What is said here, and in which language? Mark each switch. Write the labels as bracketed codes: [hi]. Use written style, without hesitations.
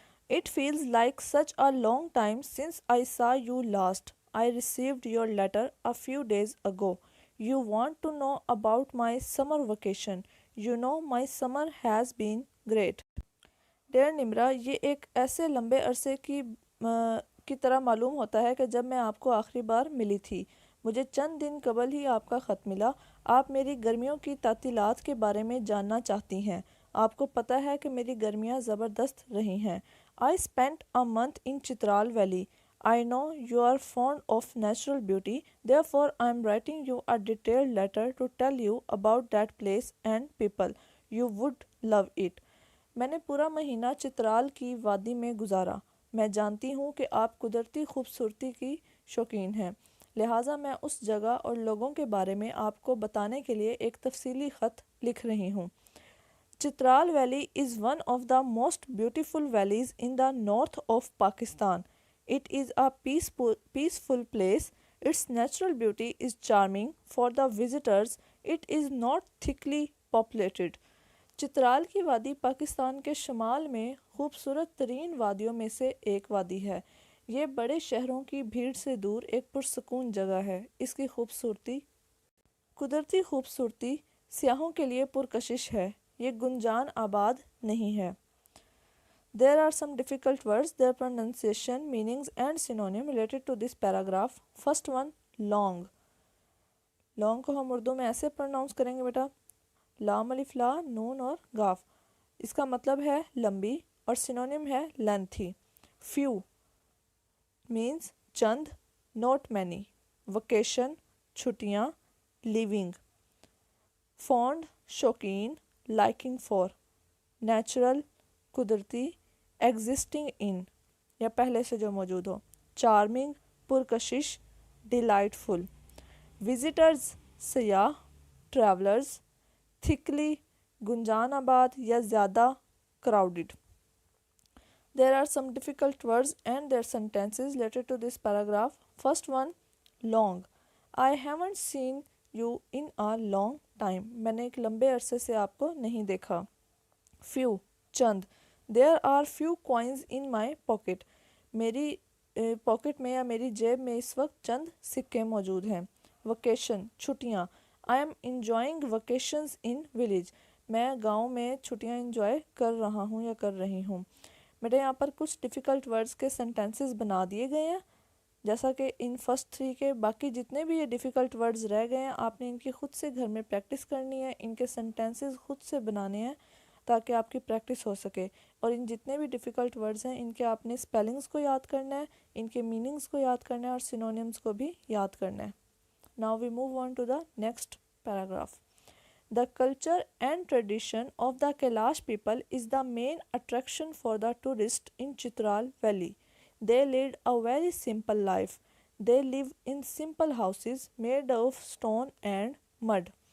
[en] It feels like such a long time since I saw you last. I received your letter a few days ago. You want to know about my summer vacation. You know my summer has been great. Dear Nimra, [ur] یہ ایک ایسے لمبے عرصے کی طرح معلوم ہوتا ہے کہ جب میں آپ کو آخری بار ملی تھی۔ مجھے چند دن قبل ہی آپ کا خط ملا۔ آپ میری گرمیوں کی تعطیلات کے بارے میں جاننا چاہتی ہیں۔ آپ کو پتہ ہے کہ میری گرمیاں زبردست رہی ہیں۔ [en] I spent a month in Chitral Valley. I know you are fond of natural beauty, therefore I am writing you a detailed letter to tell you about that place and people. You would love it. [ur] میں نے پورا مہینہ چترال کی وادی میں گزارا۔ میں جانتی ہوں کہ آپ قدرتی خوبصورتی کی شوقین ہیں، لہٰذا میں اس جگہ اور لوگوں کے بارے میں آپ کو بتانے کے لیے ایک تفصیلی خط لکھ رہی ہوں۔ Chitral valley [en] is one of the most beautiful valleys in the north of Pakistan. [ur] It is a peaceful place. Its natural beauty is charming for the visitors. It is not thickly populated. Chitral کی وادی پاکستان کے شمال میں خوبصورت ترین وادیوں میں سے ایک وادی ہے۔ یہ بڑے شہروں کی بھیڑ سے دور ایک پرسکون جگہ ہے۔ اس کی قدرتی خوبصورتی سیاحوں کے لیے پرکشش ہے۔ یہ گنجان آباد نہیں ہے۔ [en] There are some difficult words, their pronunciation, meanings and synonym related to this paragraph. First one, long. [ur] Long کو ہم اردو میں ایسے پروناؤنس کریں گے بیٹا، لام الف لا نون اور گاف۔ اس کا مطلب ہے لمبی اور سینونیم ہے lengthy. [en] Few means [ur] چند، [en] not many. Vacation [ur] چھٹیاں، [en] leaving. Fond [ur] شوقین، [en] liking for. [ur] Natural قدرتی، [en] existing in [ur] یا پہلے سے جو موجود ہو. [en] Charming [ur] پرکشش، [en] delightful. Visitors [ur] سیاح، [en] travelers. [ur] Thickly گنجان آباد یا زیادہ crowded. [en] There are some difficult words and their sentences related to this paragraph. First one, long. I haven't seen you in a long time. [ur] میں نے ایک لمبے عرصے سے آپ کو نہیں دیکھا. Few چند. [en] There are few coins in my pocket. [ur] میری پاکٹ میں یا میری جیب میں اس وقت چند سکے موجود ہیں. [en] Vacation [ur] چھٹیاں. [en] I am enjoying vacations in village. [ur] میں گاؤں میں چھٹیاں انجوائے کر رہا ہوں یا کر رہی ہوں. میرے یہاں پر کچھ ڈیفیکلٹ ورڈز کے سینٹینسز بنا دیے گئے ہیں، جیسا کہ ان فرسٹ 3 کے باقی جتنے بھی یہ ڈیفیکلٹ ورڈز رہ گئے ہیں آپ نے ان کی خود سے گھر میں پریکٹس کرنی ہے، ان کے سینٹینسز خود سے بنانے ہیں تاکہ آپ کی پریکٹس ہو سکے. اور ان جتنے بھی ڈیفیکلٹ ورڈز ہیں ان کے آپ نے اسپیلنگز کو یاد کرنا ہے، ان کے میننگز کو یاد کرنا ہے اور سینونیمز کو بھی یاد کرنا ہے. [en] Now we move on to the next paragraph. The culture and tradition of the Kailash people is the main attraction for the tourist in Chitral Valley. They lead a very simple life. They live in simple houses made of stone and mud.